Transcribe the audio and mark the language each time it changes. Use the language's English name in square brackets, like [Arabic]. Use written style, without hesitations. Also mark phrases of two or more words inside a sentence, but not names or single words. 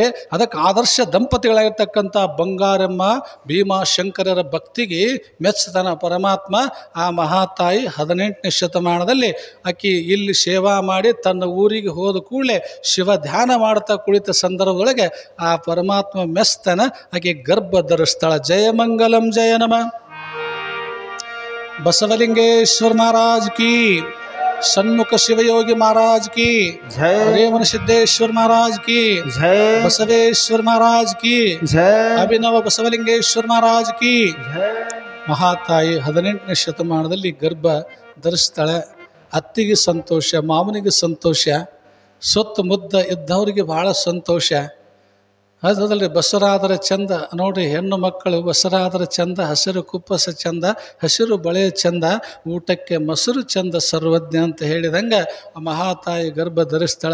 [Kannada] ಅದಕ್ಕೆ ಆದರ್ಶ ದಂಪತಿಗಳಾಗಿರ್ತಕ್ಕಂಥ ಬಂಗಾರಮ್ಮ ಭೀಮಾಶಂಕರರ ಭಕ್ತಿಗೆ ಮೆಚ್ಚತನ ಪರಮಾತ್ಮ. ಆ ಮಹಾತಾಯಿ 18ನೇ ಶತಮಾನದಲ್ಲಿ ಆಕಿ ಇಲ್ಲಿ ಸೇವಾ ಮಾಡಿ ತನ್ನ ಊರಿಗೆ ಹೋದ ಕೂಡಲೇ ಶಿವ ಧ್ಯಾನ ಮಾಡ್ತಾ ಕುಳಿತ ಸಂದರ್ಭದೊಳಗೆ ಆ ಪರಮಾತ್ಮ ಮೆಸ್ತನ ಆಕೆ ಗರ್ಭ ಧರಿಸ್ತಾಳ. ಜಯಮಂಗಲಂ ಜಯ ನಮ. [Hindi] बसवलिंगेश्वर महाराज की, सन्मुख शिवयोगी महाराज की जय, रेवन सिद्धेश्वर महाराज की जय, बसवेश्वर महाराज की जय, अभिनव बसवलिंगेश्वर महाराज की जय. [Kannada] ಮಹಾತಾಯಿ 18ನೇ ಶತಮಾನದಲ್ಲಿ ಗರ್ಭ ಧರಿಸ್ತಾಳೆ. ಅತ್ತಿಗೆ ಸಂತೋಷ, ಮಾವನಿಗೆ ಸಂತೋಷ, ಸೊತ್ತು ಮುದ್ದ ಇದ್ದವರಿಗೆ ಭಾಳ ಸಂತೋಷ. ಅದಲ್ರಿ ಬಸರಾದರೆ ಚಂದ ನೋಡ್ರಿ, ಹೆಣ್ಣು ಮಕ್ಕಳು ಬಸರಾದರೆ ಚಂದ, ಹಸಿರು ಕುಪ್ಪಸ ಚಂದ, ಹಸಿರು ಬಳೆ ಚಂದ, ಊಟಕ್ಕೆ ಮೊಸರು ಚಂದ ಸರ್ವಜ್ಞ ಅಂತ ಹೇಳಿದಂಗೆ ಮಹಾತಾಯಿ ಗರ್ಭ ಧರಿಸ್ತಾಳೆ.